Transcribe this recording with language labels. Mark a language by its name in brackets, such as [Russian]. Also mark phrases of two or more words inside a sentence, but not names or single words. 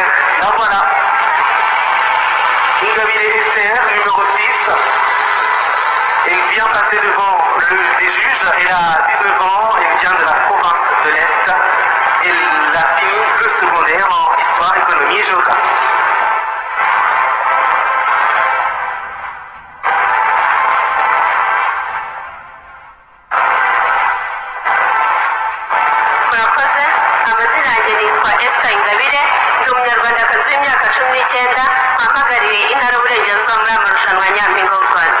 [French] La voilà. Ingabire Esther, numéro 6. Elle vient passer devant les juges. Elle a 19 ans, elle vient de la province de l'Est. Elle a fini le secondaire en histoire, économie et géographie. [Kinyarwanda] Ingabire, ndi umunyarwandakazi w'imyaka 19, mpagarariye intara y'Uburengerazuba muri amarushanwa ya Nyampinga w'u Rwanda.